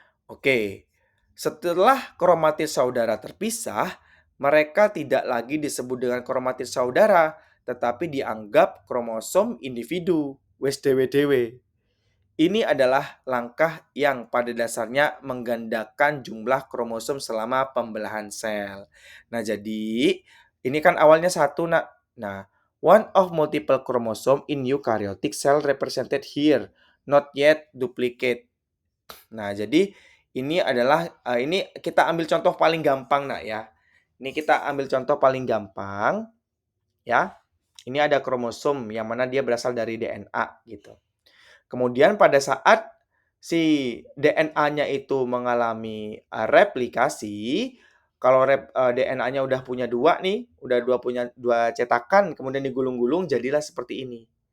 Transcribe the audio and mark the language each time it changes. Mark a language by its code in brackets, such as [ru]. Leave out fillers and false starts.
[id] Oke, setelah kromatit saudara terpisah, mereka tidak lagi disebut dengan kromatit saudara, tetapi dianggap kromosom individu, [jv] wis dewe-dewe. [id] Ini adalah langkah yang pada dasarnya menggandakan jumlah kromosom selama pembelahan sel. Nah, jadi ini kan awalnya satu, nak. [en] Nah, one of multiple chromosome in eukaryotic cell represented here, not yet duplicate. [id] Nah, jadi ini adalah ini kita ambil contoh paling gampang, nak ya. Ini kita ambil contoh paling gampang, ya. Ini ada kromosom yang mana dia berasal dari DNA gitu. Kemudian pada saat si DNA-nya itu mengalami replikasi, kalau DNA-nya udah punya dua nih, udah punya dua cetakan, kemudian digulung-gulung jadilah seperti ini.